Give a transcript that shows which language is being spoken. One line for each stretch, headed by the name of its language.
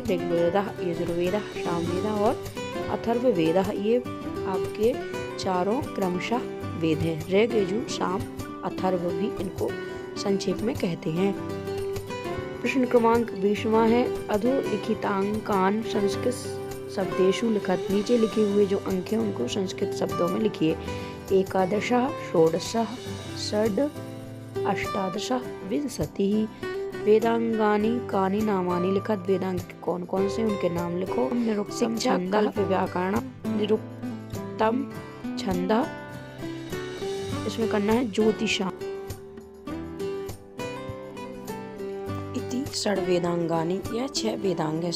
Hindi: ऋग्वेदः, यजुर्वेदः, सामवेदः और अथर्ववेदः, ये आपके चारों क्रमशः वेद हैं। ऋग यजु साम अथर्व भी इनको संक्षेप में कहते हैं। प्रश्न क्रमांक 20वां है
Sanskrit: अधोलिखितांकान संस्कृत शब्देषु लिखत,
Hindi: नीचे लिखे हुए जो अंक हैं उनको संस्कृत शब्दों में लिखिए।
Sanskrit: एकादशः, षोडशः, षड्, अष्टादशः, विंशतिः। वेदांगानि कानि नामानि लिखत,
Hindi: वेदांग कौन कौन से उनके नाम लिखो।
Sanskrit: निरुक्तम छंदः व्याकरण, निरुक्तम छंदः,
Hindi: इसमें करना है
Sanskrit: ज्योतिषा इति षड वेदांगानि,
Hindi: यह 6 वेदांग है।